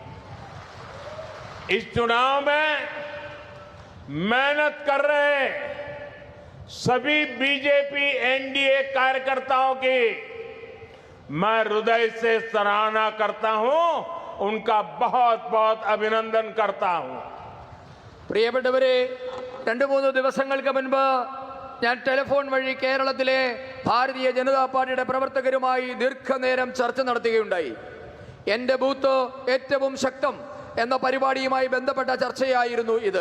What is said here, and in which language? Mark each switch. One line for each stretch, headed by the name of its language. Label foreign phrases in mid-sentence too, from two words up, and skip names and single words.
Hindi: इस चुनाव में मेहनत कर रहे सभी बीजेपी एनडीए कार्यकर्ताओं की मैं हृदय से सराहना करता हूं, उनका बहुत बहुत अभिनंदन करता हूं.
Malayalam: പ്രിയപ്പെട്ടവരെ, 2-3 ദിവസങ്ങൾക്ക് മുൻപ് ഞാൻ ടെലിഫോൺ വഴി കേരളത്തിലെ ഭാരതീയ ജനതാ പാർട്ടിയുടെ പ്രവർത്തകരുമായി ദീർഘനേരം ചർച്ച നടത്തുകയുണ്ടായി. എൻ്റെ ബൂത്ത് ഏറ്റവും ശക്തം എന്ന പരിപാടിയുമായി ബന്ധപ്പെട്ട ചർച്ചയായിരുന്നു ഇത്.